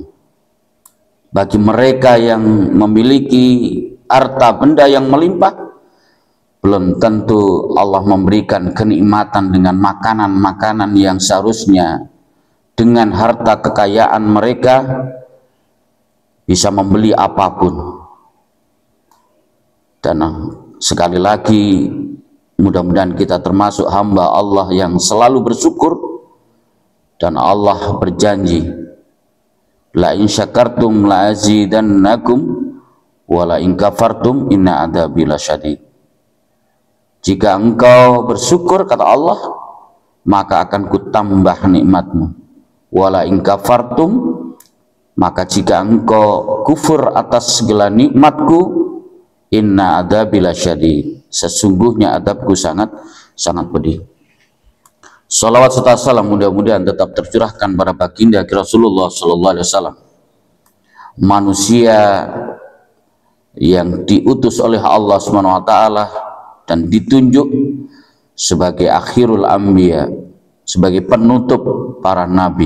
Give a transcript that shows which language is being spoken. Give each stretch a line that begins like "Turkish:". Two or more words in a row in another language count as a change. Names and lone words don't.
Indonesian: Bagi mereka yang memiliki harta benda yang melimpah, belum tentu Allah memberikan kenikmatan dengan makanan-makanan yang seharusnya dengan harta kekayaan mereka bisa membeli apapun. Dan sekali lagi, mudah-mudahan kita termasuk hamba Allah yang selalu bersyukur, dan Allah berjanji
Arabic: لئن شكرتم لأزيدنكم ولئن كفرتم إن عذابي لشديد.
Indonesian: Jika engkau bersyukur, kata Allah, maka akan kutambah nikmatmu.
Arabic: ولئن كفرتم,
Indonesian: maka jika engkau kufur atas segala nikmatku,
Arabic: إن عذابي لشديد,
Indonesian: sesungguhnya adabku sangat pedih. Salawat serta salam mudah-mudahan tetap tercurahkan pada baginda Rasulullah
Arabic: صلى الله عليه وسلم,
Indonesian: manusia yang diutus oleh Allah
Arabic: سبحانه وتعالى
Indonesian: dan ditunjuk sebagai
Arabic: آخر الأنبياء,
Indonesian: sebagai penutup para nabi.